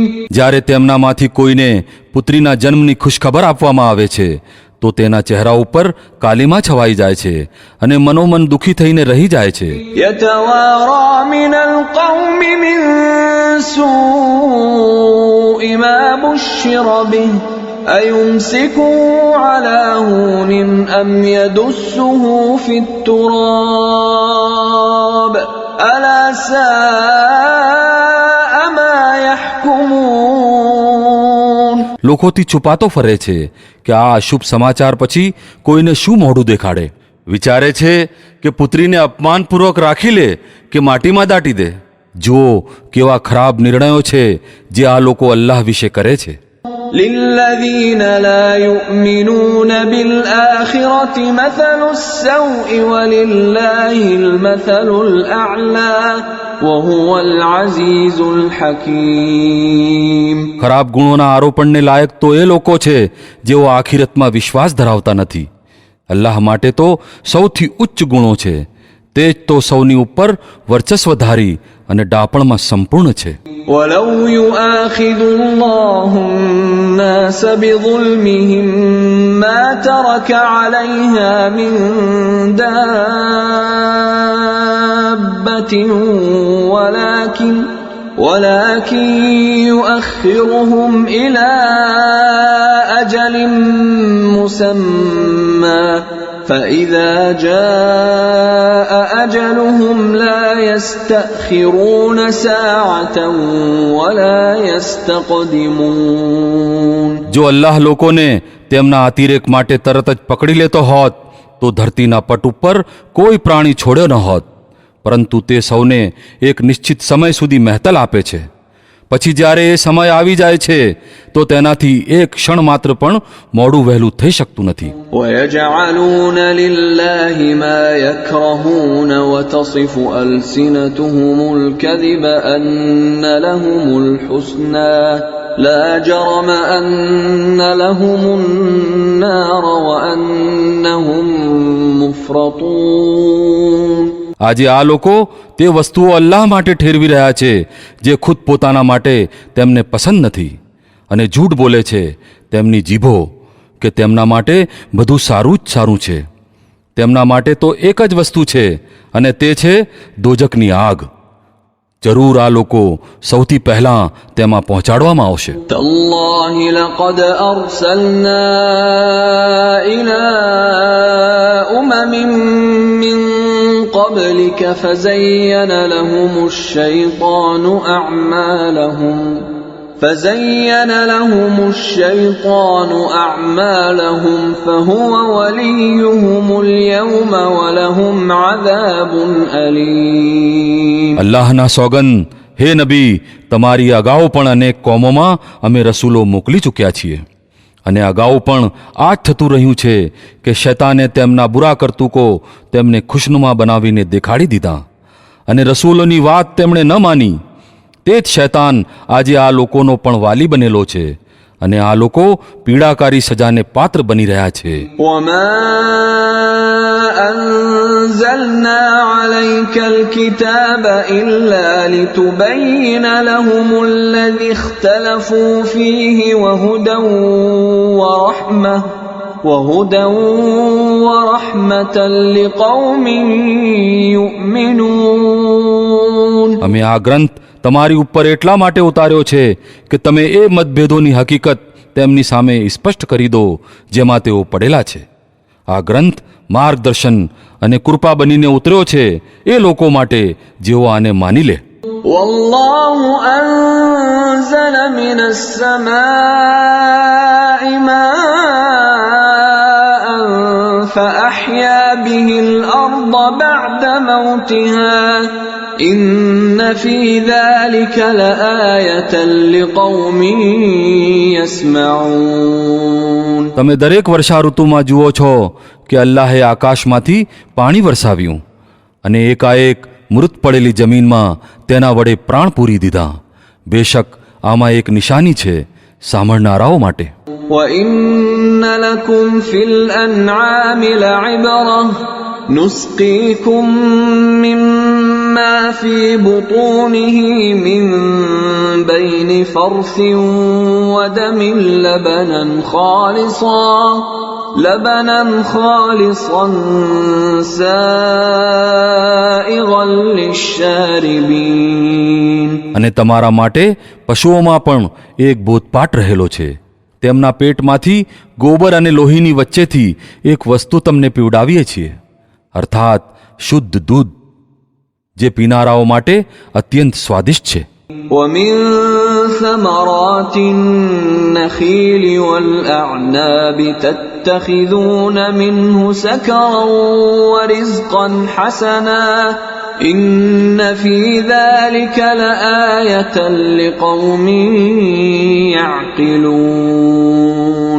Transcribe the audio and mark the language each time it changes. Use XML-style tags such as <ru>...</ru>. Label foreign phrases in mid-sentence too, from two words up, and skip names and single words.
<gu>જ્યારે તેમનામાંથી કોઈને પુત્રીના જન્મની ખુશખબર આપવામાં આવે છે તો તેના ચહેરા ઉપર કાલીમા છવાઈ જાય છે અને મનોમન દુઃખી થઈને રહી જાય છે.</gu> <ar>يتوارى من القوم من سوء ما بشر به أيمسكه على هون أم يدسه في التراب ألا ساء ما يحكمون.</ar> <gu>લોકોથી છુપાતો ફરે છે કે આ અશુભ સમાચાર પછી કોઈને શું મોઢું દેખાડે. વિચારે છે કે પુત્રીને અપમાનપૂર્વક રાખી લે કે માટીમાં દાટી દે. જુઓ કેવા ખરાબ નિર્ણયો છે જે આ લોકો અલ્લાહ વિશે કરે છે.</gu> <ar>للذين لا يؤمنون بالآخرة مثل السوء ولله المثل الأعلى وهو العزيز الحكيم.</ar> <gu>ખરાબ ગુણોના આરોપણને લાયક તો એ લોકો છે જેઓ આખિરતમાં વિશ્વાસ ધરાવતા નથી. અલ્લાહ માટે તો સૌથી ઉચ્ચ ગુણો છે. તે જ તો સૌની ઉપર વર્ચસ્વધારી અને ડાપણમાં સંપૂર્ણ છે.</gu> <ar>ولو يؤاخذ الله الناس بظلمهم ما ترك عليها من دابة ولكن يؤخرهم إلى أجل مسمى فإذا جاء أجلهم لا يستأخرون ساعة ولا يستقدمون.</ar> <gu>જો અલ્લાહ લોકોને તેમના અતિરેક માટે તરત જ પકડી લેતો હોત તો ધરતીના પટ ઉપર કોઈ પ્રાણી છોડ્યો ન હોત. પરંતુ તે સૌને એક નિશ્ચિત સમય સુધી મહેતલ આપે છે. પછી જ્યારે એ સમય આવી જાય છે તો તેનાથી એક ક્ષણ માત્ર પણ મોડું વહેલું થઈ શકતું નથી.</gu> <ar>ويجعلون لله ما يكرهون وتصف ألسنتهم الكذب أن لهم الحسنى لا جرم أن لهم النار وأنهم مفرطون.</ar> <gu>આજે આ લોકો તે વસ્તુઓ અલ્લાહ માટે ઠેરવી રહ્યા છે જે ખુદ પોતાના માટે તેમને પસંદ નથી, અને જૂઠ બોલે છે તેમની જીભો કે તેમના માટે બધું સારું જ સારું છે. તેમના માટે તો એક જ વસ્તુ છે અને તે છે દોજકની આગ. જરૂર આ લોકો સૌથી પહેલા તેમાં પહોંચાડવામાં આવશે.</gu> <ar>تالله لقد أرسلنا إلى أمم من قبلك فزين لهم الشيطان أعمالهم فهو وليهم اليوم ولهم عذاب أليم.</ar> <gu>અલ્લાહના સોગંદ, હે નબી, તમારી અગાઉ પણ અનેક કોમોમાં અમે રસૂલો મોકલી ચૂક્યા છીએ, અને અગાઉ પણ આ જ થતું રહ્યું છે કે શૈતાને તેમના બુરા કરતૂકો તેમને ખુશનુમા બનાવીને દેખાડી દીધા, અને રસૂલોની વાત તેમણે ન માની. તે જ શૈતાન આજે આ લોકોનો પણ વાલી બનેલો છે, અને આ લોકો પીડાકારી સજાને પાત્ર બની રહ્યા છે.</gu> <ar>وما أنزلنا عليك الكتاب إلا لتبين لهم الذي اختلفوا فيه وهدى ورحمة لقوم يؤمنون.</ar> <gu>અમે આ ગ્રંથ તમારી ઉપર એટલા માટે ઉતાર્યો છે કે તમે એ મતભેદોની હકીકત તેમની સામે સ્પષ્ટ કરી દો જેમાં તેઓ પડેલા છે. આ ગ્રંથ માર્ગદર્શન અને કૃપા બનીને ઉતર્યો છે એ લોકો માટે જેઓ આને માની લે.</gu> <ar>والله أنزل من السماء ماء فأحيا به الأرض بعد موتها إن في ذلك لآية لقوم يسمعون.</ar> <gu>તમે દરેક વર્ષા ઋતુમાં જુઓ છો કે અલ્લાહે આકાશમાંથી પાણી વરસાવ્યું અને એકાએક મૃત પડેલી જમીનમાં તેના વડે પ્રાણ પૂરી દીધા. બેશક આમાં એક નિશાની છે સાંભળનારાઓ માટે.</gu> <ar>وَإِنَّ لَكُمْ فِي الْأَنْعَامِ لَعِبْرَةً نُسْقِيكُم مِّمَّا فِي بُطُونِهِ مِن بَيْنِ فَرْثٍ وَدَمٍ لَبَنًا خَالِصًا سَائِغًا لِلشَّارِبِينَ.</ar> <gu>અને તમારા માટે પશુઓમાં પણ એક બોધપાઠ રહેલો છે. તેમના પેટમાંથી ગોબર અને લોહીની વચ્ચેથી એક વસ્તુ તમને પીવડાવીએ છીએ, અર્થાત શુદ્ધ દૂધ, જે પીનારાઓ માટે અત્યંત સ્વાદિષ્ટ છે.</gu> <ar>وَمِن ثَمَرَاتِ النَّخِيلِ وَالْأَعْنَابِ تَتَّخِذُونَ مِنْهُ سَكَرًا وَرِزْقًا حَسَنًا إن في ذلك لآية لقوم يعقلون.</ar>